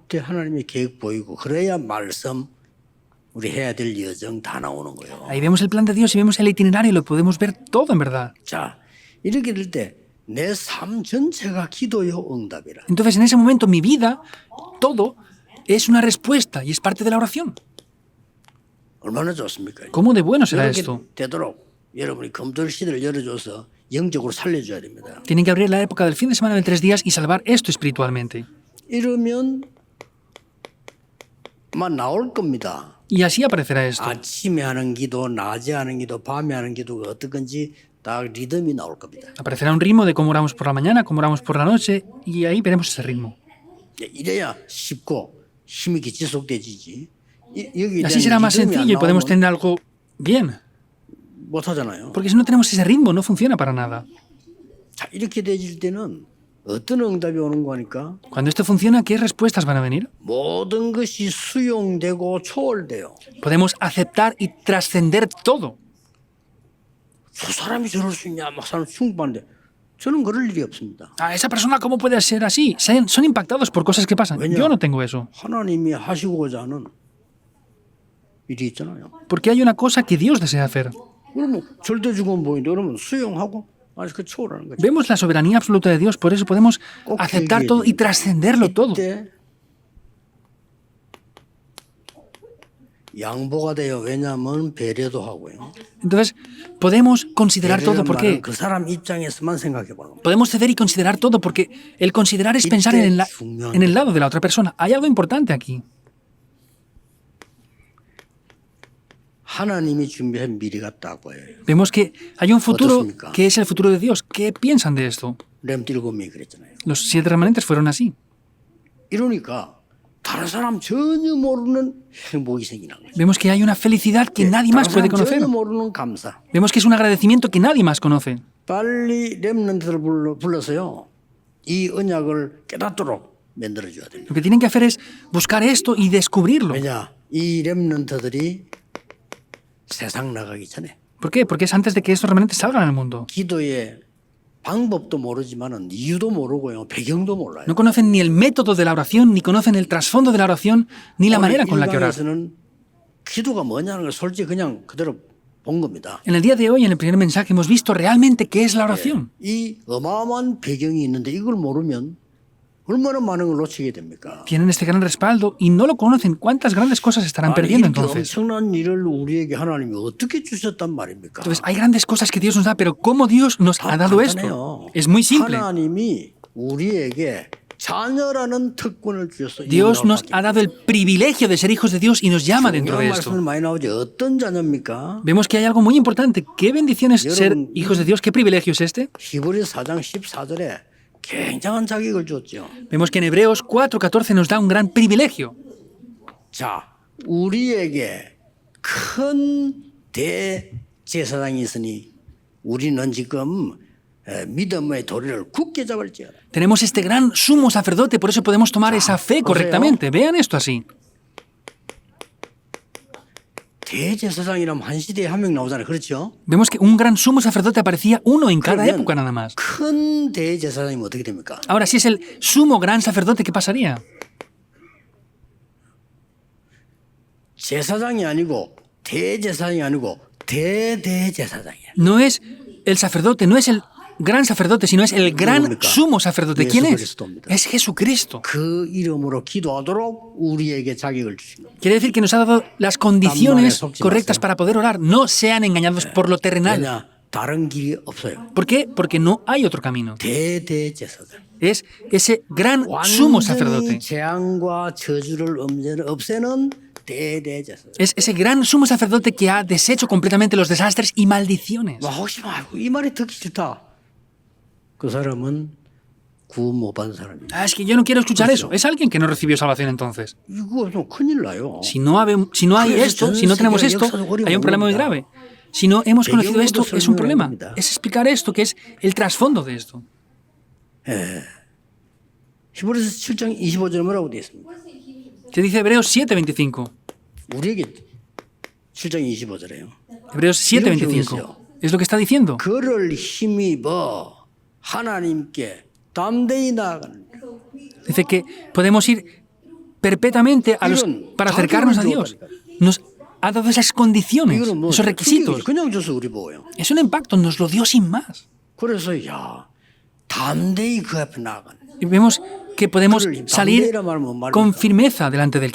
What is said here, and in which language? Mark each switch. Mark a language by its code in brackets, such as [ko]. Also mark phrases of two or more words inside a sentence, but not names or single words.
[ko] 이때 하나님의 계획 보이고 그래야 말씀 우리 해야 될 여정 다 나오는 거예요. [es] Ahí vemos el plan de Dios y vemos el itinerario y lo podemos ver todo en verdad. [ko] 자, 이렇게 될 때 내 삶 전체가 기도요 응답이라. [es] Entonces en ese momento mi vida, todo, es una respuesta y es parte de la oración. [ko] 얼마나 좋습니까? [es] ¿Cómo de bueno será [ko] 이렇게 [es] esto? [ko] 되도록 여러분이 금토일 시대를 열어줘서 영적으로 살려줘야 됩니다. [es] Tienen que abrir la época del fin de semana de 3 días y salvar esto espiritualmente. [ko] 이러면 막 나올 겁니다. [es] Y así aparecerá esto. [ko] 아침에 하는 기도, 낮에 하는 기도, 밤에 하는 기도가 어떤 건지 딱 리듬이 나올 겁니다. [es] Aparecerá un ritmo de cómo oramos por la mañana, cómo oramos por la noche, y ahí veremos ese ritmo. [ko] 이래야 쉽고 힘이 지속되지지. [es] Y así será más sencillo y podemos tener algo bien. [ko] 못 하잖아요. [es] Porque si no tenemos ese ritmo, no funciona para nada. [ko] 자, 이렇게 되질 때는 어떤 응답이 오는 거니까 [es] Cuando esto funciona, ¿qué respuestas van a venir? [ko] 모든 것이 수용되고 초월돼요. [es] Podemos aceptar y trascender todo. [ko] 저 사람이 저럴 수 있냐 막 사람 충분한데 저는 그럴 일이 없습니다. [es] A esa persona, ¿cómo puede ser así? Son impactados por cosas que pasan. Yo no tengo eso. [ko] 하나님이 하시고자 하는 일이 있잖아요. [es] Porque hay una cosa que Dios desea hacer. [ko] 그러면 절대주권 보이는데 그러면 수용하고 아니 그 초월하는 거죠. [es] Vemos la soberanía absoluta de Dios, por eso podemos aceptar todo y trascenderlo todo. [ko] 이때 양보가 돼요. 왜냐하면 배려도 하고요. [es] Entonces, podemos considerar todo porque [ko] 그 사람 입장에서만 생각해 보는 겁니다. [es] podemos ceder y considerar todo porque el considerar es pensar en el lado de la otra persona. Hay algo importante aquí. [ko] 하나님이 준비한 미래가 딱 보여요. [es] Vemos que hay un futuro [ko] 어떻습니까? [es] que es el futuro de Dios. ¿Qué piensan de esto? [ko] 렘 일곱 명이 그랬잖아요. [es] Los 7 remanentes fueron así. [ko] 이러니까 다른 사람 전혀 모르는 행복이 생기는 거죠. [es] Vemos que hay una felicidad que nadie más puede conocer. [ko] 전혀 모르는 감사. [es] Vemos que es un agradecimiento que nadie más conoce. [ko] 빨리 렘넌트를 불러서요. 이 언약을 깨닫도록 만들어줘야 됩니다. [es] Lo que tienen que hacer es buscar esto y descubrirlo. [ko] 왜냐? 이 렘넌트들이 세상 나가기 전에 [es] ¿Por qué? Porque es antes de que estos remanentes salgan al mundo. [ko] 기도에 방법도 모르지만은 이유도 모르고요. 배경도 몰라요. [es] No conocen ni el método de la oración, ni conocen el trasfondo de la oración, ni la manera con la que orar. [ko] 일강에서는 기도가 뭐냐는 걸 솔직히 그냥 그대로 본 겁니다. [es] En el día de hoy, en el primer mensaje, hemos visto realmente qué es la oración. [ko] 이 어마어마한 배경이 있는데 이걸 모르면 얼마나 많은 걸 놓치게 됩니까? [es] Tienen este gran respaldo y no lo conocen. ¿Cuántas grandes cosas estarán [ko] 아니, [es] perdiendo [ko] 이렇게 [es] entonces? [ko] 엄청난 일을 우리에게 하나님이 어떻게 주셨단 말입니까? [es] Entonces, hay grandes cosas que Dios nos da, pero ¿cómo Dios nos ha dado esto? [ko] 간단해요. [es] Es muy simple. [ko] 하나님이 우리에게 자녀라는 특권을 주셨어요. [es] Dios nos ha dado el privilegio de ser hijos de Dios y nos llama dentro de [ko] 말씀을 [es] esto. [ko] 많이 나오죠. 어떤 자녀입니까? [es] Vemos que hay algo muy importante. ¿Qué bendición es ser hijos de Dios? ¿Qué privilegio es este? [ko] 히브리서 4장 14절에 굉장한 자격을 줬죠. [es] Vemos que en Hebreos 4:14 nos da un gran privilegio. [ko] 자, 우리에게 큰 대제사장이 있으니 우리는 지금 믿음의 도리를 굳게 잡을지어다. [es] Tenemos este gran sumo sacerdote, por eso podemos tomar esa fe correctamente. Vean esto así. [ko] 대제사장이라면 한 시대에 한 명 나오잖아요. 그렇죠? [es] Vemos que un gran sumo sacerdote aparecía uno en cada [ko] 그러면 [es] época nada más. [ko] 큰 대제사장이면 어떻게 됩니까? [es] Ahora, si es el sumo gran sacerdote, ¿qué pasaría? [ko] 제사장이 아니고 대제사장이 아니고 대대제사장이야. [es] No es el sacerdote, no es el gran sacerdote, sino es el gran sumo sacerdote. ¿Quién es? Es Jesucristo. [ko] 그 이름으로 기도하도록 우리에게 자격을 주신 겁니다. [es] Quiere decir que nos ha dado las condiciones correctas para poder orar. No sean engañados por lo terrenal. [ko] 왜냐? 다른 길이 없어요. [es] ¿Por qué? Porque no hay otro camino. [ko] 대대제사장. [es] Es ese gran sumo [ko] 완전히 [es] sacerdote. [ko] 재앙과 저주를 없애는 대대제사장. [es] Es ese gran sumo sacerdote que ha deshecho completamente los desastres y maldiciones. [ko] 혹시 말고 이 말이 듣기 싫다. 그 사람은 구원 못 받은 사람이에요. [es] Ah, es que yo no quiero escuchar eso. Es alguien que no recibió salvación entonces. [ko] 이거 좀 큰일 나요. [es] Si no hay esto, si no tenemos esto, hay un problema muy grave. Si no hemos conocido esto, es un problema. Es explicar esto, que es el trasfondo de esto. [ko] 히브리서 7장 25절에 뭐라고 되어 있습니까? [es] ¿Qué dice Hebreos 7:25? [ko] 우리에게 7장 25절에요. [es] Hebreos 7:25. Es lo que está diciendo. [ko] 그를 힘입어 하나님께 담대히 나아가는. [es] Dice que podemos ir perpetuamente para acercarnos a Dios. Nos ha dado esas condiciones, [ko] 이거는 뭐 [es] esos requisitos. [ko] 그냥 줘서 우리 보여요. [es] Es un impacto, nos lo dio sin más. [ko] 그래서 담대히 그 앞에 나아가는. [es] Y vemos que podemos salir con firmeza delante de Él.